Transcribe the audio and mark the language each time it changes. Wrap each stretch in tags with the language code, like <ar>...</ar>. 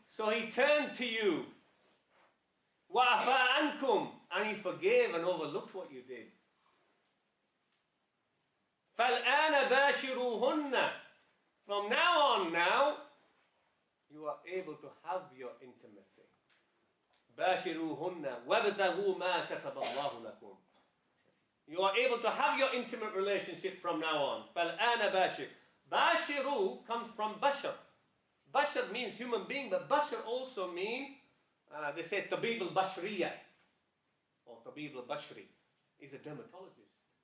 <en>So he turned to you.</en> <ar>وعفا عنكم.</ar> <en>And he forgave and overlooked what you did.</en> <ar>فالآن باشروهن.</ar> <en>From now on now, you are able to have your intimacy.</en> <ar>باشروهن وابتغوا ما كتب الله لكم.</ar> <en>You are able to have your intimate relationship from now on.</en> <ar>فَالْآنَ بَاشِرُ.</ar> <en>Bashiru comes from bashar. Bashar means human being, but bashar also mean, they say tabib al-bashriya, or tabib al-bashri, is a dermatologist.</en>